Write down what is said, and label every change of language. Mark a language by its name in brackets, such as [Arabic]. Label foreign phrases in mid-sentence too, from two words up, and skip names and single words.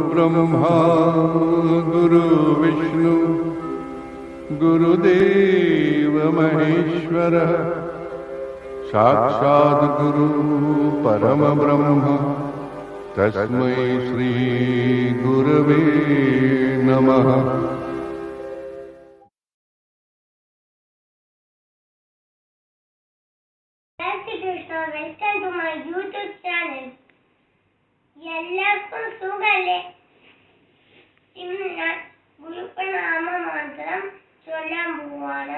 [Sanskrit] ब्रह्मा गुरुविष्णु गुरुदेव महेश्वरः साक्षात् गुरु परमब्रह्म तस्मै श्री गुरवे नमः। [English] welcome to my YouTube channel. [Malayalam] എല്ലാവർക്കും സുഖല്ലേ? ഇന്ന് ഞാൻ ഗുരുപ്രണാമ മന്ത്രം ചൊല്ലാൻ പോവാണ്.